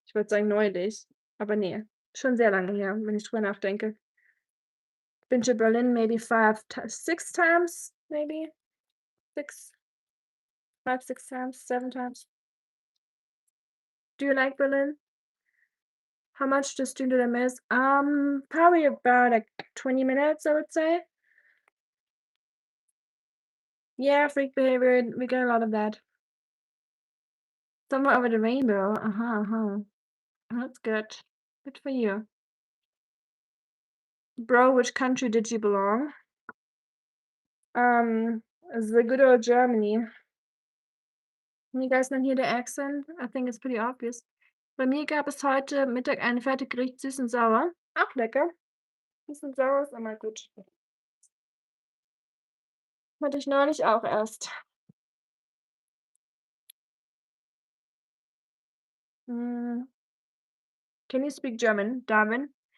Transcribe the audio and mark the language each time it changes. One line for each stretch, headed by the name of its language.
German: Ich wollte sagen neulich, aber nee, schon sehr lange her, wenn ich drüber nachdenke.
English: Been to Berlin maybe 6 times, maybe 6, 5, 6 times, 7 times. Do you like Berlin? How much does stream did I miss? Probably about like 20 minutes, I would say. Yeah, freak behavior. We get a lot of that. Somewhere over the rainbow. That's good. Good for you. Bro, which country did you belong? The good old Germany. Can you guys not hear the accent? I think it's pretty obvious.
German: Bei mir gab es heute Mittag ein Fertiggericht süß und sauer. Auch lecker. Süß und sauer ist immer gut. Hatte ich neulich auch erst.
English: Can you speak German, Darwin?